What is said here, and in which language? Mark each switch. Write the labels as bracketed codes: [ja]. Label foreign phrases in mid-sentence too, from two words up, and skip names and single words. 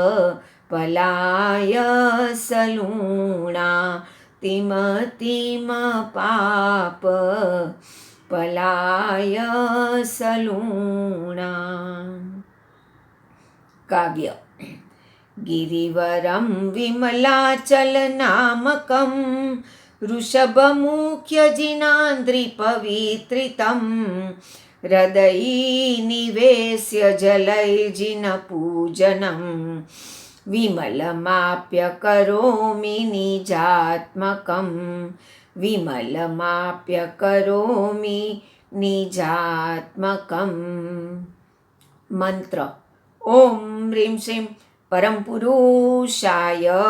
[gu] પલાય સલૂણા તિમ તિમ પાપ પલાય સલૂણા કાવ્ય [sa] ગિરિવરમ વિમલાચલનામકં ऋषभमुख्यजिनान्द्रिपवित्रितं हृदयीनिवेश्य जलैर्जिनपूजनं विमलमाप्य करोमि निजात्मकं विमलमाप्य करोमि निजात्मकं मंत्र ओम ह्रीं श्रीं परम पुरुषाय